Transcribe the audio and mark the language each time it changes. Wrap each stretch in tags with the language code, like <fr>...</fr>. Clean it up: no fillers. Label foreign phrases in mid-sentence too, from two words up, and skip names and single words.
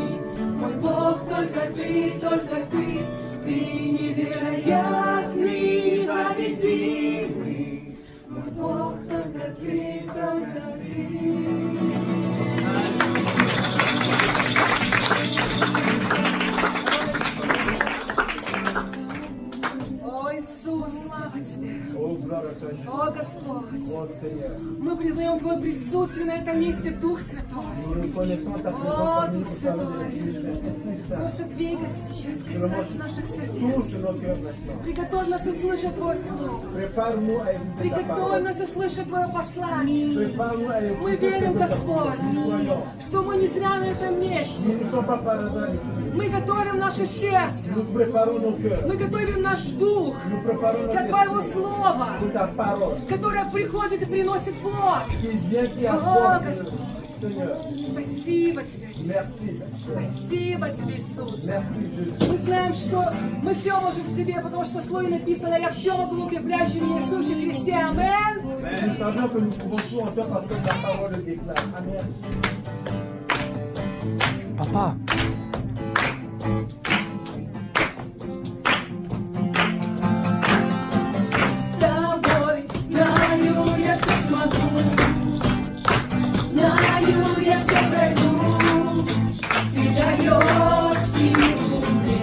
<ru>Мой Бог, только ты невероятный, непобедимый. Мой Бог, только ты. О, Иисус, слава Тебе!</ru> <fr>Oh, gloire à toi, Jésus.</fr> <ru>О, Господь!</ru> <fr>Oh, Seigneur.</fr> <ru>Мы признаем Твое присутствие на этом месте, Дух</ru> <fr>Nous</fr> <ru>Святой.</ru> <fr>reconnaissons ta</fr> <ru>О,</ru> <fr>présence parmi</fr> <ru>Дух</ru> <fr>nous,</fr> <ru>Святой!</ru> <fr>Père de Dieu, Esprit Saint.</fr> <ru>Просто двигайся сейчас, касайся наших</ru> <fr>Touche</fr> <ru>сердец.</ru> <fr>nos cœurs maintenant.</fr> <ru>Приготовь нас услышать Твое Слово.</ru> <fr>Prépare-nous à écouter ta</fr> <ru>Приготовь</ru> <fr>parole.</fr> <ru>нас услышать Твое послание.</ru> <fr>Prépare-nous à</fr> <ru>Мы</ru> <fr>écouter</fr> <ru>верим,</ru> <fr>ta parole.</fr> <ru>Господь,</ru> <fr>Nous croyons.</fr> <ru>что мы не зря на этом месте.</ru> <fr>Nous ne sommes pas par hasard ici.</fr> <ru>Мы готовим наше сердце.</ru> <fr>Nous préparons nos cœurs.</fr> <ru>Мы готовим наш дух</ru> <fr>Nous préparons</fr> <ru>для</ru> <fr>notre</fr> <ru>Твоего</ru> <fr>esprit</fr> <ru>Слова,</ru> <fr>pour ta parole</fr> <ru>которое приходит и приносит плод.</ru> <fr>qui vient, qui</fr> <ru>О,</ru> <fr>apporte.</fr> <ru>Господь!</ru> <fr>Seigneur,</fr> <ru>Спасибо Тебе, Отец.</ru> <fr>merci.</fr> <ru>Спасибо Тебе, Иисус.</ru> <fr>Merci, Jésus.</fr> <ru>Мы знаем, что мы все можем в Тебе, потому что в Слове написано: «Я все могу в укрепляющем меня Иисусе Христе». Аминь.</ru> <fr>Nous savons que nous pouvons tout en faire parce que ta parole le déclare. Amen. Papa,</fr> <ru>С тобой, знаю, я все смогу. Знаю, я все пройду. Ты даешь силу мне.</ru>